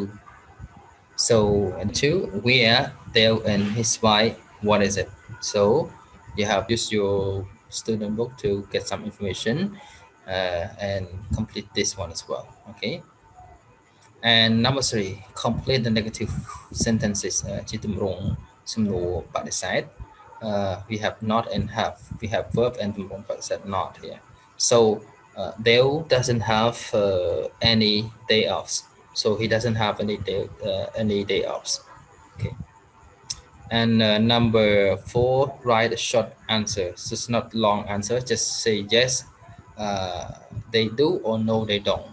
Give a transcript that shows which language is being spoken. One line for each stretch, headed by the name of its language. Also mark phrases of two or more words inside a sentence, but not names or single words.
English: So and 2, where Dale and his wife, what is it? So you have used your student book to get some information and complete this one as well. Okay. And number 3, complete the negative sentences.
Khmer: ជាទម្រង់សំណួរបដិសេធ
English: we have not and have. We have verb and
Khmer: ទម្រង់បដិសេធ
English: not here. So Dale doesn't have any day offs. So he doesn't have any day offs. Okay. And number 4, write a short answer. So it's not long answer. Just say yes, they do, or no, they don't.